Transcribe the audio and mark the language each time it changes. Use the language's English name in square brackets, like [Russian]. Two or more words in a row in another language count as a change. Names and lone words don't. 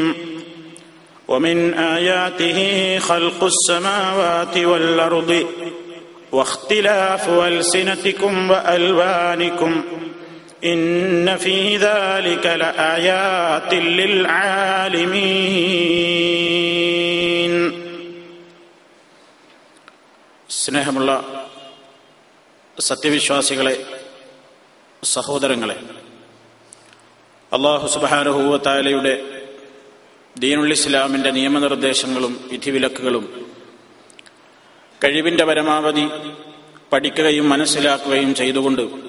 [Arabic] ومن آياته خلق السماوات والأرض واختلاف ألسنتكم وألوانكم إن في ذلك لآيات للعالمين. [Malayalam] സ്നേഹമുള്ള സത്യവിശ്വാസികളെ, സഹോദരങ്ങളെ, [Arabic] الله سبحانه وتعالى دين الإسلام [Malayalam] നിയമനിർദ്ദേശങ്ങളും വിധിവിലക്കുകളും കഴിവിന്റെ പരമാവധി പഠിക്കുകയും മനസ്സിലാക്കുകയും ചെയ്തുകൊണ്ട്